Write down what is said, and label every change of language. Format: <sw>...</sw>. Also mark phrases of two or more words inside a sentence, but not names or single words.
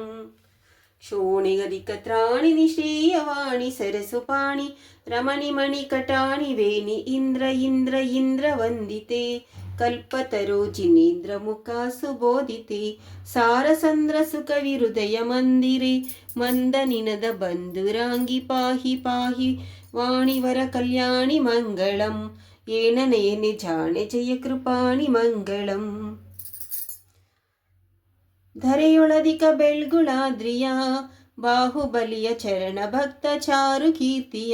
<sa>ಶೋಣಿಗದಿಕತ್ರಾಣಿ ನಿಶ್ರೇಯವಾಣಿ ಸರಸುಪಾಣಿ ರಮಣಿ ಮಣಿ ಕಟಾಣಿ ವೇಣಿ ಇಂದ್ರ ಇಂದ್ರ ಇಂದ್ರ ವಂದಿತೆ. ಕಲ್ಪತರೋ ಜಿನೇಂದ್ರ ಮುಖ ಸುಬೋಧಿತೆ ಸಾರಸಂದ್ರ ಸುಖ ವಿಹೃದಯ ಮಂದಿರೆ. ಮಂದನಿನದ ಬಂಧುರಾಂಗಿ ಪಾಹಿ ಪಾಹಿ ವಾಣಿವರ ಕಲ್ಯಾಣಿ ಮಂಗಳಂ ಏನ ನಯನೆ ಜಾಣೆ ಜಯ ಕೃಪಾಣಿ ಮಂಗಳಂ.</sa> <kn>ಧರೆಯೊಳದಿಕ ಬೆಳ್ಗುಳಾದ್ರಿಯ ಬಾಹುಬಲಿಯ ಚರಣ ಭಕ್ತ ಚಾರು ಕೀರ್ತಿಯ.</kn>